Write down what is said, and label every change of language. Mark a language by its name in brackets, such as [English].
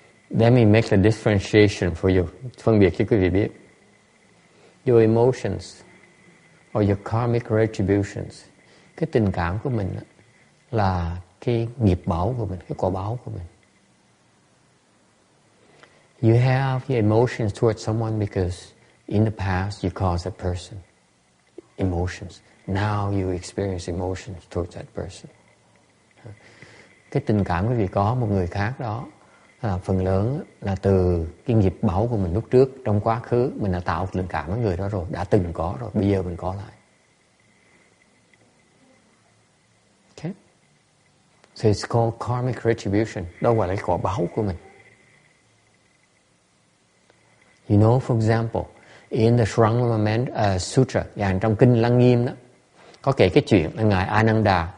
[English] Let me make a differentiation for you. [Vietnamese] Phân biệt cho quý vị biết. [English] Your emotions or your karmic retributions, [Vietnamese] cái tình cảm của mình là cái nghiệp báo của mình, cái quả báo của mình. [English] You have your emotions towards someone because in the past you caused that person emotions. Now you experience emotions towards that person. [Vietnamese] Cái tình cảm quý vị có một người khác đó, phần lớn là từ cái nghiệp báo của mình lúc trước. Trong quá khứ mình đã tạo tình cảm với người đó rồi, đã từng có rồi, bây giờ mình có lại. [English] Okay? So it's called karmic retribution. [Vietnamese] Đó gọi là cái quả báo của mình. [English] You know, for example, in the Sutra, [Vietnamese] trong kinh Lăng Nghiêm đó, có kể cái chuyện là ngài Ananda.